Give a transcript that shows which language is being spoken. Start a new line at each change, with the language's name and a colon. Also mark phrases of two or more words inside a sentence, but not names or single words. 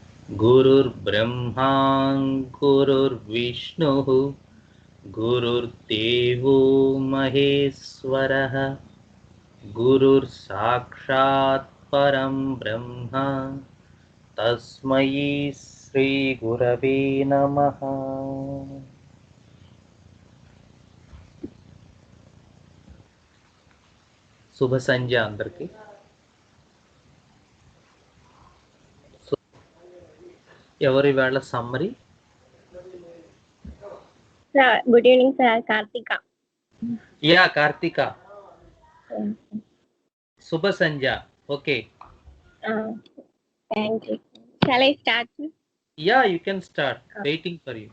Sanskrit: गुरुर्ब्रह्मा गुरुर्विष्णुः गुरुर्देवो महेश्वरः गुरुर्साक्षात् परं ब्रह्म तस्मै श्रीगुरवे नमः.
Telugu: శుభ సంధ్య అందరికి. ఎవరి వేళ సమ్మరి?
English: Good evening, sir. Kartika. Yeah, Kartika.
Telugu: శుభ సంధ్య.
English: Okay. Thank you. Shall I start? Yeah, you can start. Waiting for you.